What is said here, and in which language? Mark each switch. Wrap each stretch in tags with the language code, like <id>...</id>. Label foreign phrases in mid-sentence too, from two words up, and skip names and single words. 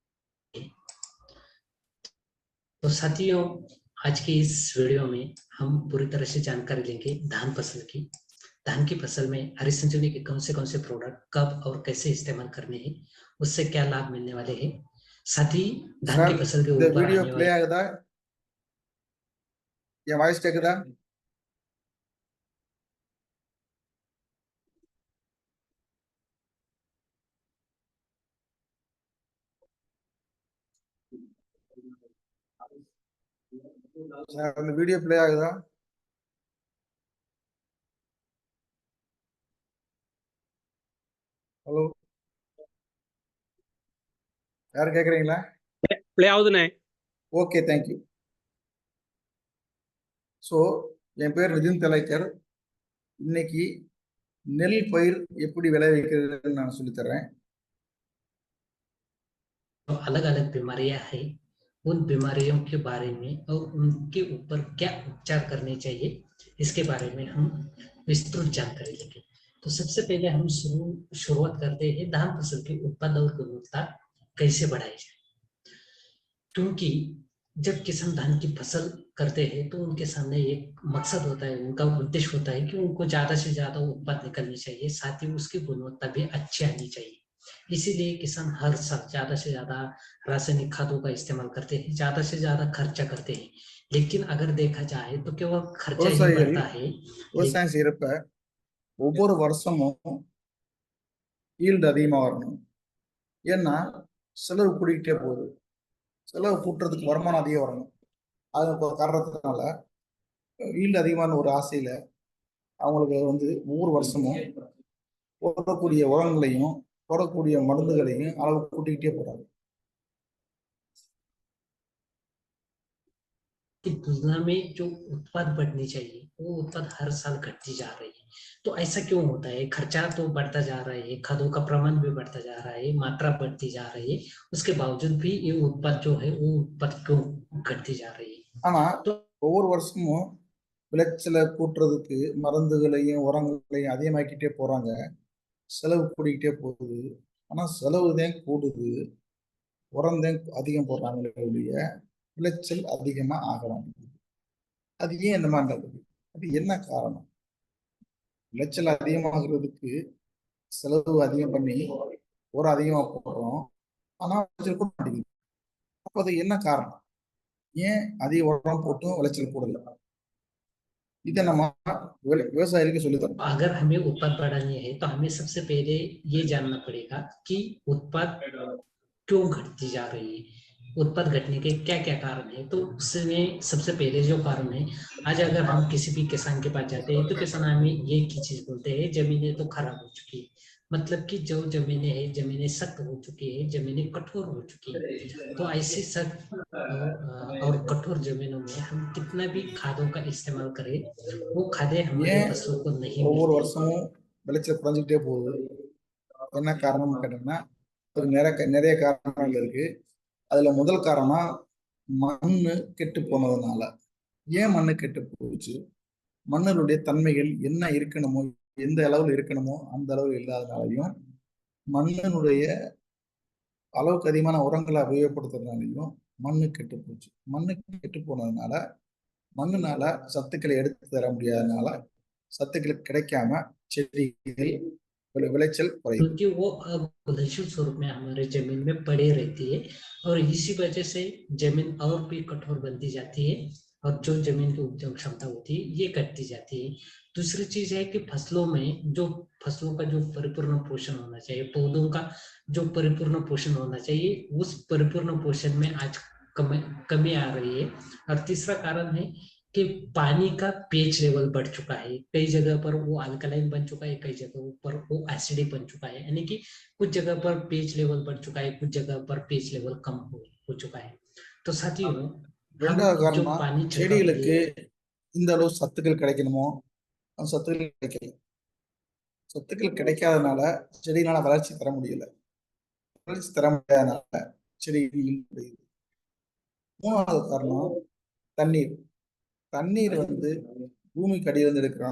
<hi>तो साथियों, आज की इस वीडियो में हम पूरी तरह से जानकारी लेंगे धान फसल की। धान की फसल में हरि संजीवनी के कौन से प्रोडक्ट कब और कैसे इस्तेमाल करने हैं, उससे क्या लाभ मिलने वाले हैं। साथ ही धान की फसल के ऊपर वीडियो प्ले आएगा, या वॉइस கேக்குதா?</hi> <ta>அந்த வீடியோ प्ले ஆகுதா? ஹலோ, யார் கேக்குறீங்களா? प्ले ஆகுதுனே.</ta> <en>ஓகே, thank you.</en> <ta>சோ என் பேர் நிதின் தலைக்கர். இன்னைக்கு நெல் பயிர் எப்படி விளைவிக்கிறதுன்னு நான் சொல்லி தரேன்.</ta> <hi>अलग अलग बीमारियां हैं, उन बीमारियों के बारे में और उनके ऊपर क्या उपचार करने चाहिए, इसके बारे में हम विस्तृत जानकारी लेंगे। तो सबसे पहले हम शुरुआत करते हैं धान फसल की उत्पादन और गुणवत्ता कैसे बढ़ाई जाए। क्योंकि जब किसान धान की फसल करते हैं तो उनके सामने एक मकसद होता है, उनका उद्देश्य होता है कि उनको ज्यादा से ज्यादा उत्पाद निकलनी चाहिए, साथ ही उसकी गुणवत्ता भी अच्छी आनी चाहिए। इसीलिए किसान हर साल ज्यादा से ज्यादा रासायनिक खादों का इस्तेमाल करते हैं, ज्यादा से ज्यादा खर्चा करते हैं। लेकिन अगर देखा जाए तो केवल खर्चा ही बढ़ता है।</hi> <ta>விவசாயம் செய்யறப்ப ஒவ்வொரு வருஷமும் ஈல்டு அதிகமா வரணும். ஏன்னா செலவு கூடிக்கிட்டே போகுது. செலவு கூட்டுறதுக்கு வருமானம் அதிகம் வரணும். அது காரணத்தினால ஈல்டு அதிகமான ஒரு ஆசையில அவங்களுக்கு ஒவ்வொரு வருஷமும் போடக்கூடிய உரங்களையும் போடக்கூடிய மருந்துகளையும் அளவு கூட்டிக்கிட்டே போறாங்க.</ta> <hi>की तुलना में जो उत्पाद बढ़नी चाहिए वो उत्पाद हर साल घटती जा रही है। तो ऐसा क्यों होता है? खर्चा तो बढ़ता जा रहा है, खादों का प्रमाण भी बढ़ता जा रहा है, मात्रा बढ़ती जा रही है, उसके बावजूद भी ये उत्पाद जो है वो उत्पाद क्यों घटती जा रही है?</hi> <ta>ஆனா ஒவ்வொரு வருஷமும் விளைச்சலை கூட்டுறதுக்கு மருந்துகளையும் உரங்களையும் அதிகமாக்கிட்டே போறாங்க, செலவு கூடிக்கிட்டே போகுது. ஆனா செலவு தான் கூடுது, உரம்தான் அதிகம் போடுறாங்களே ஒழிய விளைச்சல் அதிகமா ஆக மாட்டேங்குது. அது ஏன் இந்த மாதிரி நடக்குது? அது என்ன காரணம்? விளைச்சல் அதிகமாகிறதுக்கு செலவு அதிகம் பண்ணி உரம் அதிகமா போடுறோம், ஆனா விளைச்சல் கூட மாட்டேங்குது. அப்ப அது என்ன காரணம்? ஏன் அதிக உரம் போட்டும் விளைச்சல் கூடல?</ta> <hi>इधर हमारा व्यवसाय की सुविधा। अगर हमें उत्पाद बढ़ानी है तो हमें सबसे पहले ये जानना पड़ेगा कि उत्पाद क्यों घटती जा रही है, उत्पाद घटने के क्या क्या कारण है। तो उसमें सबसे पहले जो कारण है, आज अगर हम किसी भी किसान के पास जाते हैं तो किसान हमें ये की चीज बोलते हैं, जमीनें तो खराब हो चुकी है। मतलब कि जो जमीनें हैं, जमीनें सख्त हो चुकी है, जमीनें कठोर हो चुकी है। तो ऐसी सख्त और कठोर जमीनों में हम कितना भी खादों का इस्तेमाल करें, वो खादें हमारे फसलों को नहीं</hi> <ta>ஒவ்வொரு</ta> <hi>मिलती।</hi> <ta>வருஷமும் விளைச்சல் குறைஞ்சிக்கிட்டே போகுது. என்ன காரணம்னு கேட்டீங்கன்னா நிறைய காரணங்கள் இருக்கு. அதுல முதல் காரணம் மண்ணு கெட்டு போனதுனால. ஏன் மண்ணு கெட்டு போச்சு? மண்ணினுடைய தன்மைகள் என்ன இருக்கணுமோ, எந்த அளவுல இருக்கணுமோ அந்த அளவு இல்லாதனாலையும், மண்ணினுடைய அளவுக்கு அதிகமான உரங்களை உபயோகப்படுத்துறதுனாலையும் மண்ணு கெட்டு போச்சு. மண்ணு கெட்டு போனதுனால மண்ணுனால சத்துக்களை எடுத்து தர முடியாதனால சத்துக்கள் கிடைக்காம செடிகள் விளைச்சல் குறையுது.</ta> <hi>क्योंकि वो अब घुलनशील स्वरूप में हमारे जमीन में पड़े रहती है और इसी वजह से जमीन और भी कठोर बनती जाती है और जो जमीन की उपजाऊ क्षमता होती है ये घटती जाती है। दूसरी चीज है कि फसलों में जो फसलों का जो परिपूर्ण पोषण होना चाहिए, पौधों का जो परिपूर्ण पोषण होना चाहिए, उस परिपूर्ण पोषण में आज कमी आ रही है। और तीसरा कारण है कि पानी का</hi> <en>pH level</en> <hi>बढ़ चुका है, कई जगह पर वो अल्कलाइन बन चुका है, कई जगहों पर वो एसिडिक बन चुका है। यानी कि कुछ जगह पर</hi> <en>pH level</en> <hi>बढ़ चुका है, कुछ जगह पर</hi> <en>pH level</en> <hi>कम हो चुका है। तो साथियों, हम</hi> <ta>ரெண்டாவது</ta> <hi>जो</hi> <ta>காரணம்</ta> <hi>पानी छिड़काव के</hi> <ta>செடிகளுக்கு</ta> <hi>लिए</hi> <ta>இந்த அளவு சத்துக்கள் கிடைக்கணுமோ அந்த சத்துக்கள் கிடைக்கல. சத்துக்கள் கிடைக்காதனால செடியினால வளர்ச்சி தர முடியல. வளர்ச்சி தர முடியாதனால செடிகள் முடியுது. மூணாவது காரணம் தண்ணீர். தண்ணீர் பூமிக்கு அடியிலிருந்து எடுக்கிறோம்.</ta>